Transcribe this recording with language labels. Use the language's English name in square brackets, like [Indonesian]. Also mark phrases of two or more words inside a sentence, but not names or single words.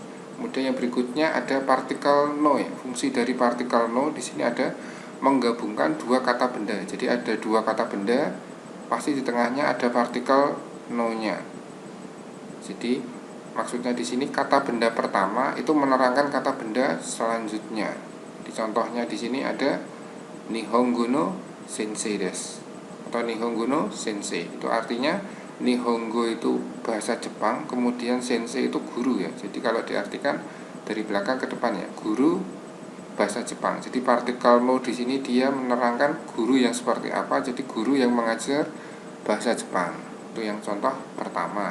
[Indonesian] Kemudian yang berikutnya ada partikel no ya. Fungsi dari partikel no di sini ada menggabungkan dua kata benda. Jadi ada dua kata benda, pasti di tengahnya ada partikel no-nya. Jadi maksudnya di sini kata benda pertama itu menerangkan kata benda selanjutnya. Di contohnya di sini ada [Japanese] 日本語の先生です [Indonesian] atau [Japanese] 日本語の先生. [Indonesian] Itu artinya Nihongo itu bahasa Jepang, kemudian sensei itu guru ya. Jadi kalau diartikan dari belakang ke depan ya, guru bahasa Jepang. Jadi partikel no di sini dia menerangkan guru yang seperti apa. Jadi guru yang mengajar bahasa Jepang. Itu yang contoh pertama.